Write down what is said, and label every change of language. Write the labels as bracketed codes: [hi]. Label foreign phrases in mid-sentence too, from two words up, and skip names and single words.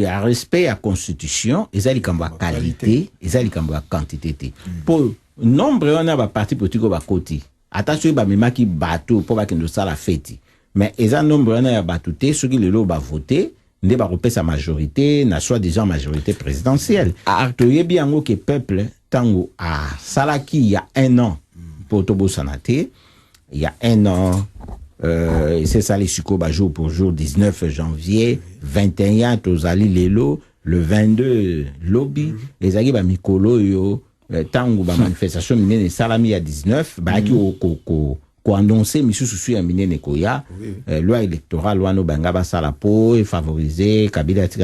[ln] ya respect ya constitution eza likambo ya qualité eza likambo ya quantité te mpo nombre wana baparti politique oyo bakoti ata soki bamemaki bato mpo bakende osala feti mais eza nombre wana ya bato te soki lelo bavote nde bakopesa majorité na [fr] soi-disant majorité présidentielle [ln] toyebi yango ke peuple tango asalaki [fr] il y a 1 an pour [ln] tobosana te [fr] il y a 1 an c'est ça les [ln] sikoyo [fr] jour pour jour 19 janvier 21 [ln] tozali lelo le 22 lobby ezalaki bamikolo oyo tango bamanifestation minene esalami ya 19 bayaki koannonce misusu ya minene koya [fr] loi électorale [ln] wana banga basala po efavoriser Kabila atika